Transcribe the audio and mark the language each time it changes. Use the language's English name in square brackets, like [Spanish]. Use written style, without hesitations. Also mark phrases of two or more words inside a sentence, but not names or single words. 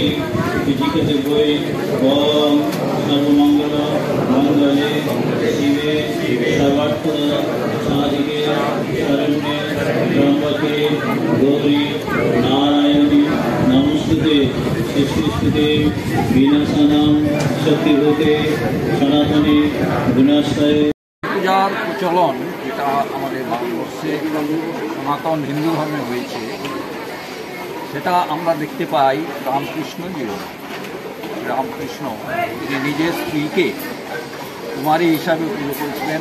[Sanskrit] पूजिका देवई ओम सर्वमंगल मंगले शिवे सर्वार्थ साधिके शरण्ये त्र्यंबके गौरी नारायणी नमोस्तुते सृष्टिस्थिते विनाशानां शक्तिभूते सनातने विनाशाय [Bangla] পূজার প্রচলন যেটা আমাদের ভারতবর্ষে সনাতন হিন্দু ধর্মে হয়েছে সেটা আমরা দেখতে পাই রামকৃষ্ণ জীবনে। রামকৃষ্ণ তিনি নিজের স্ত্রীকে কুমারী হিসাবে পুজো করেছিলেন।